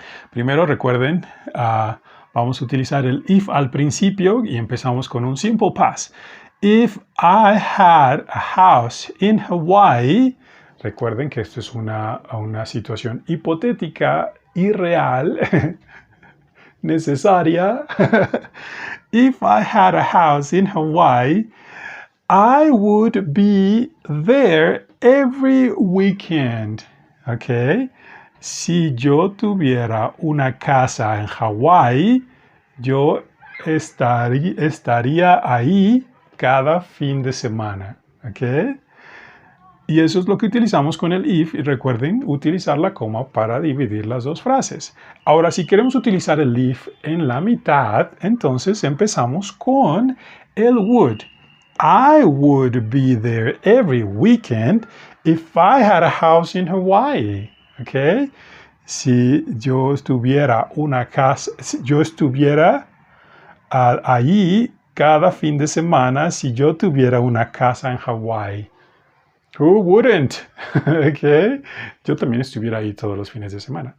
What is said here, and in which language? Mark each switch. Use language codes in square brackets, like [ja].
[es] Primero recuerden, vamos a utilizar el if al principio y empezamos con un simple past. [en] If I had a house in Hawaii, [es] recuerden que esto es una situación hipotética, irreal, necesaria. [en] If I had a house in Hawaii, I would be there every weekend. ¿Ok? [es] Si yo tuviera una casa en Hawái, yo estaría ahí cada fin de semana. ¿Ok? Y eso es lo que utilizamos con el if. Y recuerden utilizar la coma para dividir las dos frases. Ahora, si queremos utilizar el if en la mitad, entonces empezamos con el would. [en] I would be there every weekend if I had a house in Hawaii. ¿Ok? [es] Si yo estuviera una casa, si yo estuviera allí cada fin de semana, si yo tuviera una casa en Hawaii. [en] Who wouldn't? [es] ¿Ok? Yo también estuviera ahí todos los fines de semana.